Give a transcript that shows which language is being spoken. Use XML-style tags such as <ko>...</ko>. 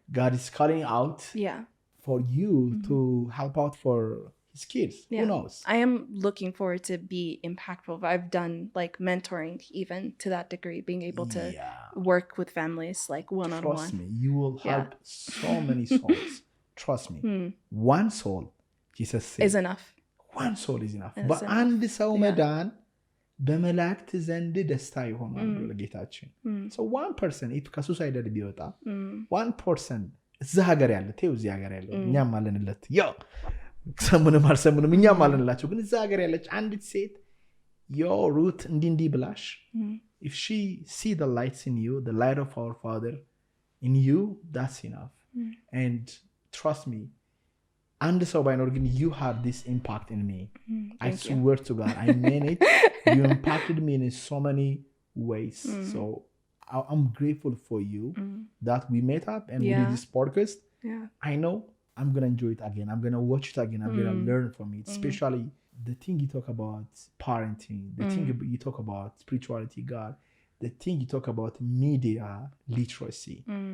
<en>God is calling out for you to help out for his kids. Who knows? I am looking forward to be impactful. I've done like mentoring even to that degree, being able to work with families like one-on-one. Trust me, you will help so many souls. Trust me. One soul, Jesus said, is enough. One soul is enough.</en> <am>በአንድ ሰው መዳን በመላእክት ዘንድ ደስታ ይሆናል ለጌታችን።</am> <en>So one person, if</en> <am>ከሱሳይደድ ቢወጣ</am> <en>one person</en> <am>እዛ ሀገር ያለ ተው እዚህ ሀገር ያለው እኛም አለንለት ያው ሰሙንም አልሰሙንም እኛም አለንላቸው፣ ግን እዛ ሀገር ያለች አንዲት ሴት ሩት እንዲህ ብላሽ</am> <en>if she see the lights in you, the light of our Father in you, that's enough. And trust me, And so by now, you had this impact in me. I Thank you. swear to God, I mean it. You impacted me in so many ways. So I'm grateful for you that we met up and we did this podcast. Yeah. I know I'm going to enjoy it again. I'm going to watch it again. I'm going to learn from it, especially the thing you talk about parenting, the thing you talk about spirituality, God, the thing you talk about media literacy.</en>